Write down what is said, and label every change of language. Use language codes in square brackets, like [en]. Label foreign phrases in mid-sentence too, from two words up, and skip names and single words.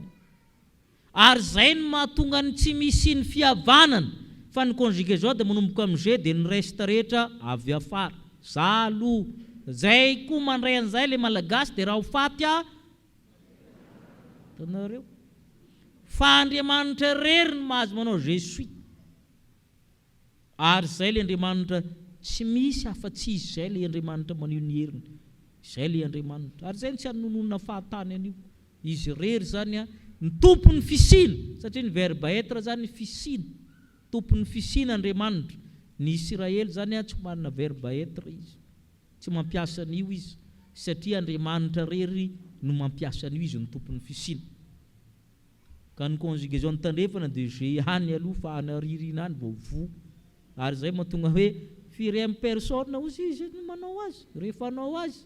[mg] Ary zay ny mahatonga ny tsy misy ny fihavanana fa ny conjugaison dia manomboka amin'ny je dia ny reste rehetra avy afara. Zalo. Zay koa mandray an'izay ilay malagasy dia raha ho faty tanareo. Fa Andriamanitra rery ny mahazo manao [fr] je suis. [mg] Ary zay ilay Andriamanitra tsy misy afa-tsy izy zay ilay Andriamanitra maneho ny heriny. Zay ilay Andriamanitra. Ary zay ny tsy hanonona fahatany an'io. Izy rery zany ny tompon'ny fisina. Satria ny [fr] verbe être [mg] zany fisina. Tompon'ny fisina Andriamanitra. Ny Israely zany tsy manana [fr] verbe être [mg] izy. Tsy mampiasa an'io izy. Satria Andriamanitra rery no mampiasa an'io izy ny tompon'ny fisina. Ka ny conjugaison ny tandrefana dia je hany aloha fa hanaririna any vao vo. Ary zay mahatonga hoe firy amin'ny personne hozy izy no manao azy.